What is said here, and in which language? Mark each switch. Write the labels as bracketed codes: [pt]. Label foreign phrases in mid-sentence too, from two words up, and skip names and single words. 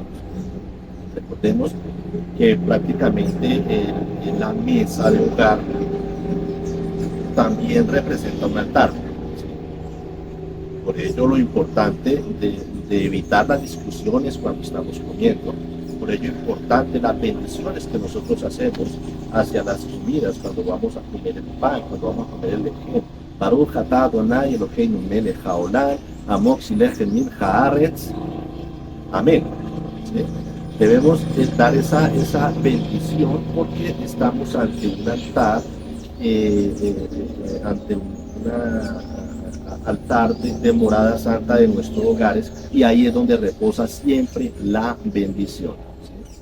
[es] Recordemos que prácticamente la mesa de hogar también representa un altar. Por ello lo importante de evitar las discusiones cuando estamos comiendo. Por ello importante las bendiciones que nosotros hacemos hacia las comidas cuando vamos a comer el pan, cuando vamos a comer el lejem. [he] ברוך אתה ה' אלהינו מלך העולם המוציא לחם מן הארץ. [es] Amén. ¿Sí? Debemos dar esa bendición porque estamos ante un altar, ante un altar de morada santa de nuestros hogares, y ahí es donde reposa siempre la bendición, ¿sí?